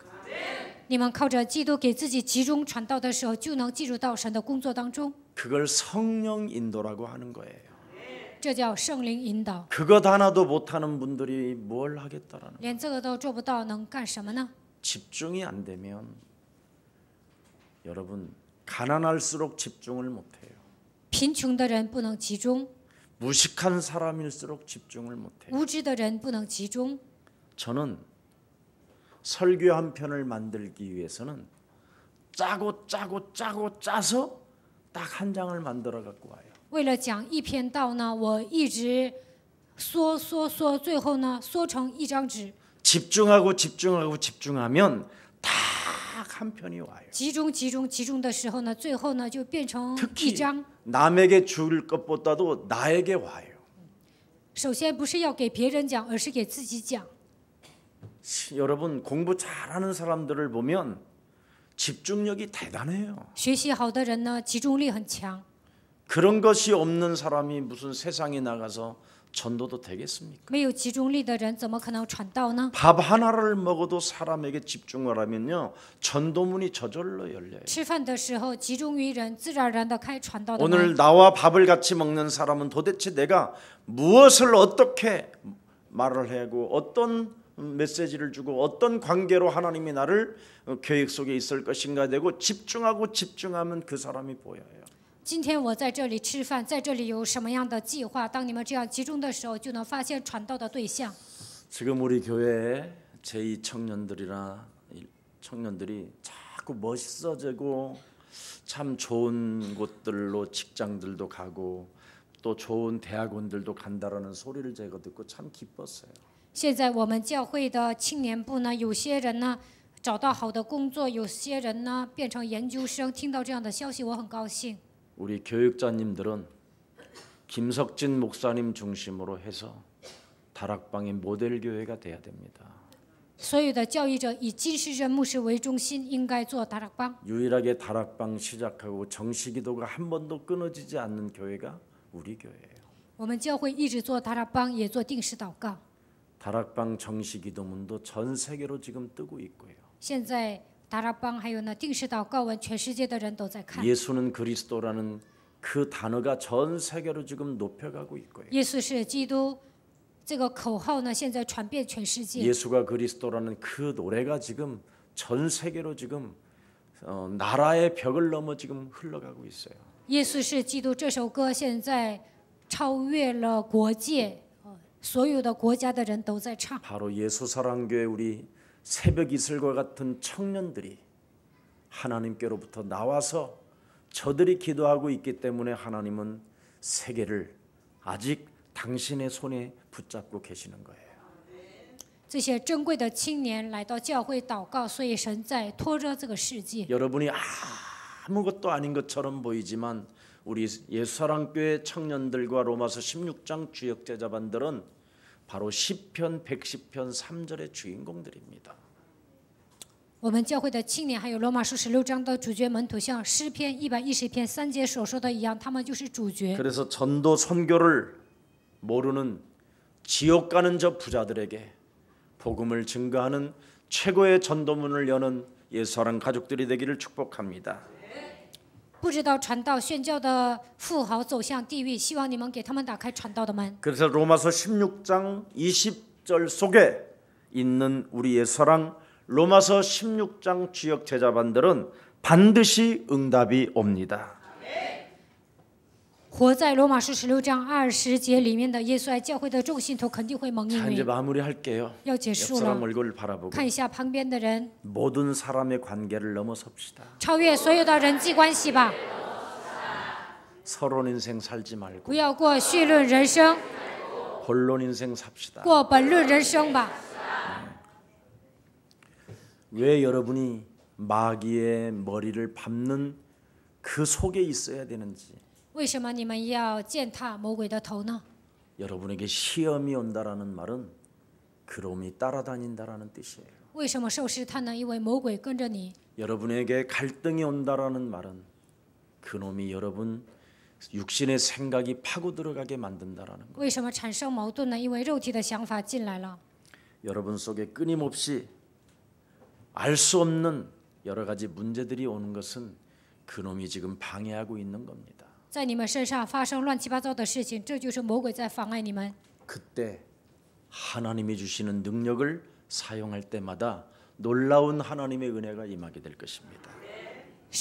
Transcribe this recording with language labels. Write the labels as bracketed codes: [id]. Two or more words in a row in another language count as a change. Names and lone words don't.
[zh] 你们靠着基督给自己集中传道的时候，就能进入到神的工作当中。 [ko] 그걸 성령 인도라고 하는 거예요. [zh] 这叫圣灵引导。 [ko] 그것 하나도 못하는 분들이 뭘 하겠다라는. [zh] 连这个都做不到，能干什么呢？ [ko] 집중이 안 되면 여러분 가난할수록 집중을 못해요. [zh] 贫穷的人不能集中， [ko] 무식한 사람일수록 집중을 못해요. [zh] 无知的人不能集中。 [ko] 저는 설교 한 편을 만들기 위해서는 짜고 짜서 딱 한 장을 만들어 갖고 와요. [zh] 为了讲一篇道呢，我一直缩，最后呢缩成一张纸。 [ko] 집중하면 딱 한 편이 와요. [zh] 集中的时候呢，最后呢就变成一 [ko] 특히 [zh] 张。 [ko] 남에게 줄 것보다도 나에게 와요. [zh] 首先不是要给别人讲，而是给自己讲。 [ko] 여러분 공부 잘하는 사람들을 보면 집중력이 대단해요. [zh] 学习好的人呢，集中力很强。 [ko] 그런 것이 없는 사람이 무슨 세상에 나가서 전도도 되겠습니까? [zh] 没有集中力的人，怎么可能传道呢？ [ko] 밥 하나를 먹어도 사람에게 집중을 하면요 전도문이 저절로 열려요. [zh] 吃饭的时候集中于人，自然而然的开传道的 [ko] 오늘 [zh] 门。 [ko] 나와 밥을 같이 먹는 사람은 도대체 내가 무엇을 어떻게 말을 하고 어떤 메시지를 주고 어떤 관계로 하나님이 나를 계획 속에 있을 것인가 되고 집중하면 그 사람이 보여요. [zh] 今天我在这里吃饭，在这里有什么样的计划？当你们这样集中的时候，就能发现传道的对象。 [ko] 지금 우리 교회에 제2 청년들이나 청년들이 자꾸 멋있어지고 참 좋은 곳들로 직장들도 가고 또 좋은 대학원들도 간다라는 소리를 제가 듣고 참 기뻤어요. [zh] 现在我们教会的青年部呢，有些人呢找到好的工作，有些人呢变成研究生。听到这样的消息，我很高兴。 [ko] 우리 교육자님들은 김석진 목사님 중심으로 해서 다락방의 모델 교회가 돼야 됩니다. [zh] 所有的教育者以金世珍牧师为中心，应该做大 락방。 [ko] 유일하게 다락방 시작하고 정시기도가 한 번도 끊어지지 않는 교회가 우리 교회예요. [zh] 我们教会一直做大락방，也做定时祷告。 [ko] 다락방 정시기도문도 전 세계로 지금 뜨고 있고요. [zh] 现在大락방还有呢定时祷告文，全世界的人都在看。 [ko] 예수는 그리스도라는 그 단어가 전 세계로 지금 높여가고 있고요. [zh] 耶稣是基督，这个口号呢，现在传遍全世界。 [ko] 예수가 그리스도라는 그 노래가 지금 전 세계로 지금 나라의 벽을 넘어 지금 흘러가고 있어요. [zh] 耶稣是基督这首歌现在超越了国界，所有的国家的人都在唱。 [ko] 바로 예수사랑교회 우리 새벽 이슬과 같은 청년들이 하나님께로부터 나와서 저들이 기도하고 있기 때문에 하나님은 세계를 아직 당신의 손에 붙잡고 계시는 거예요. [zh] 这些珍贵的青年来到教会祷告，所以神在拖着这个世界。 [ko] 여러분이 아무것도 아닌 것처럼 보이지만 우리 예수사랑교회 청년들과 로마서 16장 주역 제자반들은 바로 시편 110편 3절의 주인공들입니다. [zh] 我们教会的青年，还有罗马书16章的主角门徒，像诗篇110篇3节所说的一样，他们就是主角。 [ko] 그래서 전도 선교를 모르는 지옥 가는 저 부자들에게 복음을 증거하는 최고의 전도문을 여는 예수사랑 가족들이 되기를 축복합니다. [zh] 不知道传道宣教的富豪走向地狱，希望你们给他们打开传道的门。 [ko] 그래서 로마서 16장 20절 속에 있는 우리 예수사랑 로마서 16장 주역 제자반들은 반드시 응답이 옵니다. [zh] 活在罗马书16章20节里面的耶稣爱教会的众信徒肯定会蒙应 [ko] 자, 이제 [zh] 允。 [ko] 마무리할게요. [zh] 要结束 [ko] 옆 사람 [zh] 了， [ko] 얼굴을 바라보고 [zh] 看一下旁边的人， [ko] 모든 사람의 관계를 넘어섭시다. [zh] 超越所有的人际关系吧， [ko] 서론 인생 살지 말고 [zh] 不要过绪论人生， [ko] 본론 인생 삽시다. [zh] 过本论人生吧。 [ko] 왜 여러분이 마귀의 머리를 밟는 그 속에 있어야 되는지 [zh] 为什么你们要践踏魔鬼的头呢？ [ko] 여러분에게 시험이 온다라는 말은 그놈이 따라다닌다라는 뜻이에요. [zh] 为什么受试探呢？因为魔鬼跟着你。 [ko] 여러분에게 갈등이 온다라는 말은 그놈이 여러분 육신의 생각이 파고 들어가게 만든다라는 거. [zh] 为什么产生矛盾呢？因为肉体的想法进来了。 [ko] 여러분 속에 끊임없이 알 수 없는 여러 가지 문제들이 오는 것은 그놈이 지금 방해하고 있는 겁니다. [zh] 在你们身上发生乱七八糟的事情，这就是魔鬼在妨碍你们。 [ko] 그때 하나님이 주시는 능력을 사용할 때마다 놀라운 하나님의 은혜가 임하게 될 것입니다.